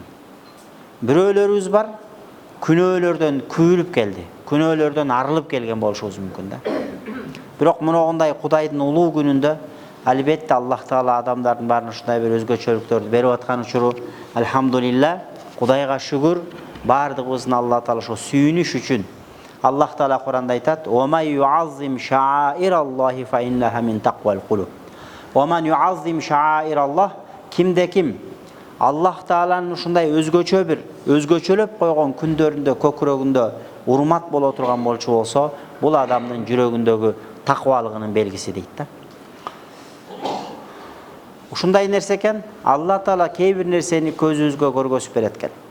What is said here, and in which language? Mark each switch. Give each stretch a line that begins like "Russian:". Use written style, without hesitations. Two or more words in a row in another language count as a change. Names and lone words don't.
Kyrgyz: Бирөөлөрүбүз бар, күнөөлөрдөн күйүлүп келди, күнөөлөрдөн арылып келген болушубуз мүмкүн да. Бирок мындай Кудайдын улуу күнүндө албетте Аллах Таала адамдардын баарына ушундай бир өзгөчөлүктөрдү берип аткан учуру элхамдулилла, Кудайга шүгүр, баардыгыбыздын Аллах Таала ошо сүйүнүш үчүн. Аллах Таала Куранда айтат:
Arabic: "ومن يعظم شعائر الله فإنها من تقوى القلوب." ومن يعظم شعائر الله,
Kyrgyz: кимде-ким Аллах Тааланын ушундай өзгөчөлөп койгон күндөрүндө көкүрөгүндө урмат боло турган болчу болсо, бул адамдын жүрөгүндөгү таквалыгынын белгиси дейт да. Ушундай нерсе экен, Аллах Таала кээ бир нерсени көзүбүзгө көргөзүп берет экен.